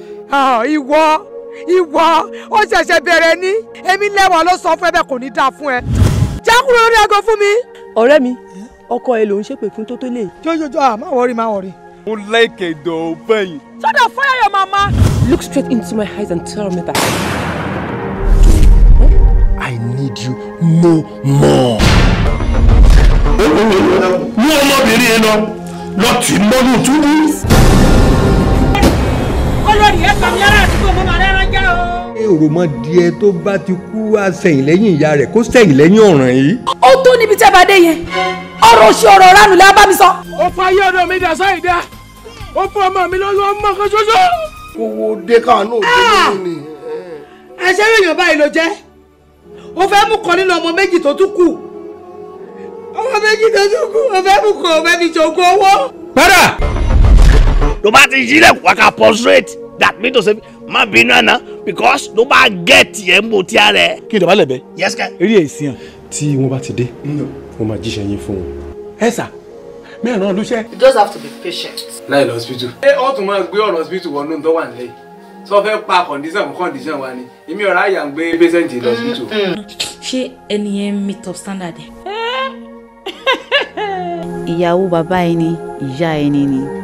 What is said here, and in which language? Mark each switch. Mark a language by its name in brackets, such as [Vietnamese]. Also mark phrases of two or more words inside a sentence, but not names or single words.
[Yoruba] Ah, ìwọ, ìwọ, ó ṣẹ̀ṣẹ̀ bẹ̀rẹ̀ ni. Èmi lẹ́wà ló sọ fún ẹ bẹ́ẹ̀ kò ní dáa fún ẹ. Já kúrò lórí aago fún mi. Ọ̀rẹ́ mi, ọkọ ẹ ló ń ṣépè fún tó tó lè. Jọ, jọ, jọ, ah, má worry, má worry. Mo like ẹ dọ̀ ọ́ bẹ́yìn. [English] Shut up, fire your mama. Look straight into my eyes and tell me that. I need you no more. [Yoruba] Mú ọmọbìnrin yẹn lọ, lọ tì í mọ́nú túbú. Olórí ẹ sọ mi lára àdúgbò, mo máa rẹ́rán jẹ́ o. Òròmọdìẹ tó bá ti kú, á sẹ̀yìn lẹ́yìn ìyá rẹ̀, kó sẹ̀yìn lẹ́yìn ọ̀ràn yìí. Ó tó níbi tẹ́ bá dé yẹn. Ọ̀rọ̀ òṣì, ọ̀rọ̀ ránù lẹ bá mi sọ. Ó fa ayé ọ̀dọ̀ mi dà sáì dá. Ó fún ọmọ mi lóyún ọmọ kan ṣoṣo. Owó dé káwọn náà dé Ah! lónìí ni. Ẹ ṣe èèyàn báyìí ló jẹ́. Ó fẹ́ mú kan nínú ọmọ méjì tó tún kù. Ọmọ méjì tó tún kù, ó fẹ́ mú kan, ó fẹ́ fi jogún owó. Padà! Tó bá ti yí lẹ̀kùn, wá ká prostrate. [English] That means to say, [Yoruba] má bínú àná, because tó bá get yẹn mo ti ara ẹ. Kí n dọ̀bálẹ̀ bẹ́? [English] Yes, sir. [Yoruba] Eré ẹ̀ sìn. Tí wọ́n bá ti dé, wọ́n máa jíṣẹ́ yín fún wọn. Ẹ sà, mẹ́rin náà ló ṣe. [English] You just have to be patient. [Yoruba] Láì lọ hospital. Ṣé ó tún máa gbé ọ̀rọ̀ hospital wọnú tó wà nílẹ̀ yìí? Sọ fẹ́ pa condition fún condition wa ni. Èmi ọ̀rá àyà ń gbé patient lọ hospital. Mm, mm. Ṣé ẹni yẹn [English] meet up standard [Yoruba] ẹ? Ìyàwó bàbá ẹni, ìyá ẹni ni.